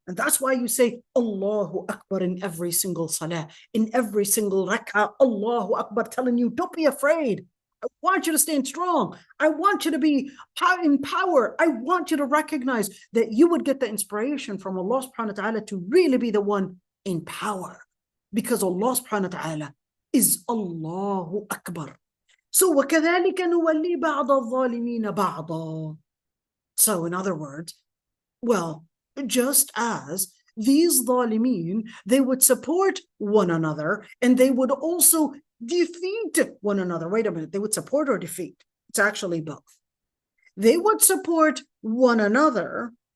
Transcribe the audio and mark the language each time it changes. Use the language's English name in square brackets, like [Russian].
[English] And that's why you say Allahu Akbar in every single salah, in every single rak'ah. Allahu Akbar, telling you, don't be afraid. I want you to stand strong. I want you to be in power. I want you to recognize that you would get the inspiration from Allah subhanahu wa ta'ala to really be the one in power. Because Allah subhanahu wa ta'ala is Allahu Akbar. So [Arabic] وَكَذَلِكَ نُوَلِّي بَعْضَ الظَّالِمِينَ بَعْضًا. [English] So in other words, well, just as these zalimeen, they would support one another and they would also defeat one another. Wait a minute, they would support or defeat? It's actually both. They would support one another.